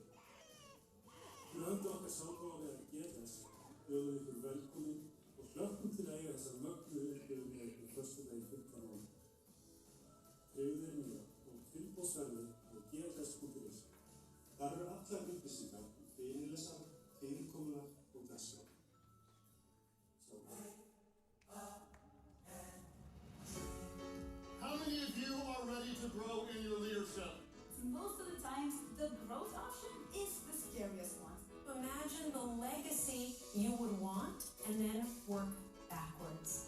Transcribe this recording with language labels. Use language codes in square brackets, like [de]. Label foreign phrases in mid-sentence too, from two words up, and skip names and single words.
[is] Fyrir hönd okkar sáttmálega GLS bjóðum ykkur velkomin og hlökkum til að eiga þessa mögnuðu upplifun með ykkur föstudaginn 5. nóvember. Tryggðu þér miða og tilboðsverðið á gls.is. Þar eru allar upplýsingar fyrirlesara, fyrirkomulag og dagskrá. [en] How many of you are ready to grow in your leadership? Most of the times, the growth option is the scariest one. Imagine the legacy you would want and then work backwards.